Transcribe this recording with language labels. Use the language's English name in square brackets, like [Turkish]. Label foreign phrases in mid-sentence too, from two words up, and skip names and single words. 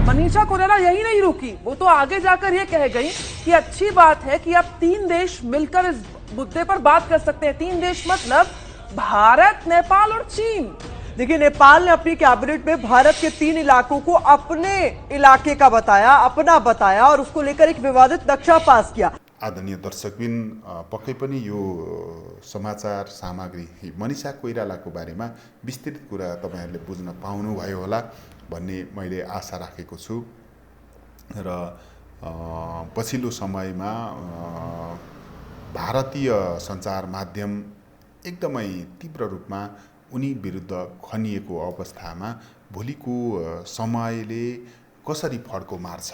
[Hindi] मनीषा कोइराला यही नहीं रुकी, वो तो आगे जाकर ये कह गई कि अच्छी बात है कि अब 3 देश मिलकर इस मुद्दे पर बात कर सकते हैं। 3 देश मतलब भारत, नेपाल और चीन। देखिए, नेपाल ने अपनी कैबिनेट में भारत के 3 इलाकों को अपने इलाके का बताया, अपना बताया और उसको लेकर एक विवादित नक्शा पास किया। [Nepali] आदरणीय दर्शकबिन, पक्कै पनि यो समाचार सामग्री मनीषा कोइरालाको बारेमा विस्तृत कुरा तपाईहरुले बुझ्न पाउनुभयो होला भन्ने मैले आशा राखेको छु र पछिल्लो समयमा भारतीय सञ्चार माध्यम एकदमै तीव्र रूपमा उनी विरुद्ध खनिएको अवस्थामा भोलिको समयले कसरी फड्को मार्छ।